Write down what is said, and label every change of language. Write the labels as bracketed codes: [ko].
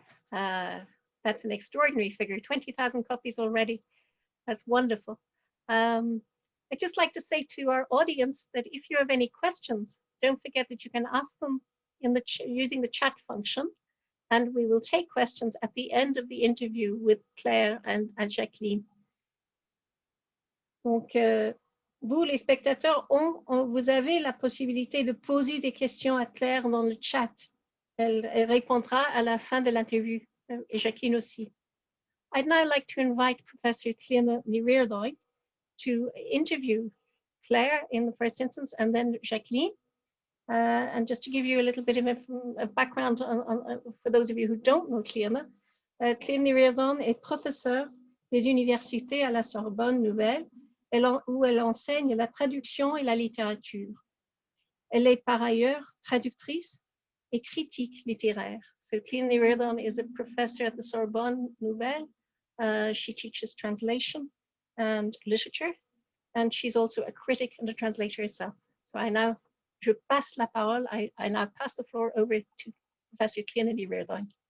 [en] That's an extraordinary figure, 20,000 copies already. That's wonderful. I'd just like to say to our audience that if you have any questions, don't forget that you can ask them using the chat function, and we will take questions at the end of the interview with Claire and Jacqueline. [fr] Donc, vous, les spectateurs, vous avez la possibilité de poser des questions à Claire dans le chat. Elle répondra à la fin de l'interview, et Jacqueline aussi. [en] I'd now like to invite Professor Clíona Ní Riordáin to interview Claire in the first instance, and then Jacqueline. And just to give you a little bit of a background for those of you who don't know Clíona, Clíona Ní Riordáin [fr] est professeure des universités à la Sorbonne Nouvelle, où elle enseigne la traduction et la littérature. Elle est par ailleurs traductrice et critique littéraire. [en] So Clíona Ní Riordáin is a professor at the Sorbonne Nouvelle. She teaches translation and literature, and she's also a critic and a translator herself. So [fr] je passe la parole. [en] I now pass the floor over to Professor Clíona Ní Riordáin.